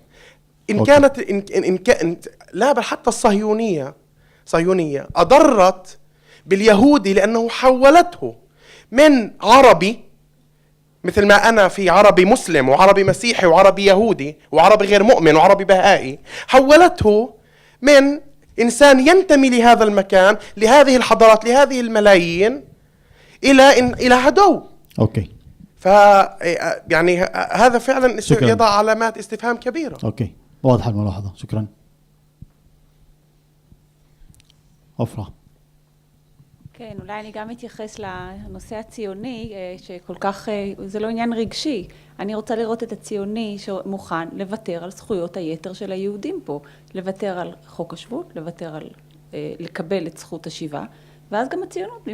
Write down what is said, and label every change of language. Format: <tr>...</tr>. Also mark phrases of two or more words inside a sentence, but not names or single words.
<ar>إن كانت لا بل حتى الصهيونية أضرت باليهودي لأنه حولته من عربي مثل ما أنا في عربي مسلم وعربي مسيحي وعربي يهودي وعربي غير مؤمن وعربي بهائي، حولته من إنسان ينتمي لهذا المكان لهذه الحضارات لهذه الملايين إلى عدو. أوكي. يعني هذا فعلا يضع علامات استفهام كبيرة. أوكي، واضحة الملاحظة، شكرا.</ar> <he>עופרה. כן, אולי אני גם אתייחס לנושא הציוני, שכל כך, זה לא עניין רגשי. אני רוצה לראות את הציוני שמוכן לוותר על זכויות היתר של היהודים פה, לוותר על חוק השבות, לוותר על לקבל את זכות השיבה, ואז גם הציונות.</he>